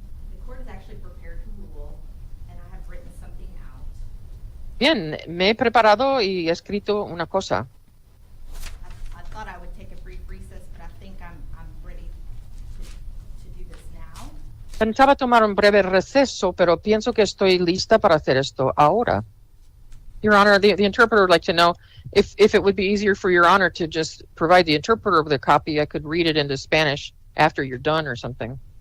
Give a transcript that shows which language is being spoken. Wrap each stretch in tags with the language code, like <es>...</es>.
<en>The court is actually prepared to rule, and I have written something out.</en> <es>Bien, me he preparado y he escrito una cosa.</es> <en>I thought I would take a brief recess, but I think I'm ready to do this now.</en> <es>Pensaba tomar un breve receso, pero pienso que estoy lista para hacer esto ahora.</es> <en>Your Honor, the interpreter would like to know if it would be easier for Your Honor to just provide the interpreter with a copy. I could read it into Spanish after you're done or something.</en>